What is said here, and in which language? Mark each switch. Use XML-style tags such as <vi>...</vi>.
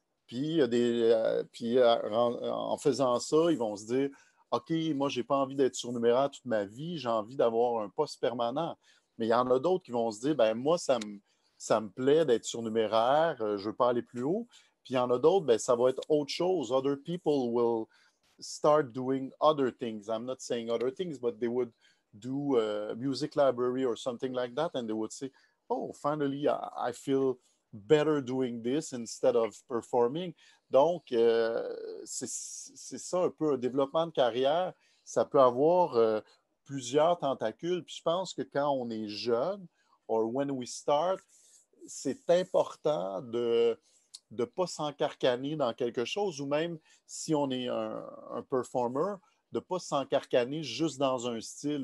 <fr>Puis en faisant ça, ils vont se dire, OK, moi, je n'ai pas envie d'être surnuméraire toute ma vie, j'ai envie d'avoir un poste permanent. Mais il y en a d'autres qui vont se dire, ben moi, ça me plaît d'être surnuméraire, je ne veux pas aller plus haut. Puis il y en a d'autres, ben, ça va être autre chose.</fr> <en>Other people start doing other things. I'm not saying other things, but they would do a music library or something like that, and they would say, oh, finally, I feel better doing this instead of performing.</en> <fr>Donc, c'est ça un peu, un développement de carrière. Ça peut avoir plusieurs tentacules. Puis je pense que quand on est jeune,</fr> <en>or when we start,</en> <fr>c'est important de ne pas s'encarcaner dans quelque chose, ou même si on est un performer, de ne pas s'encarcaner juste dans un style.</fr>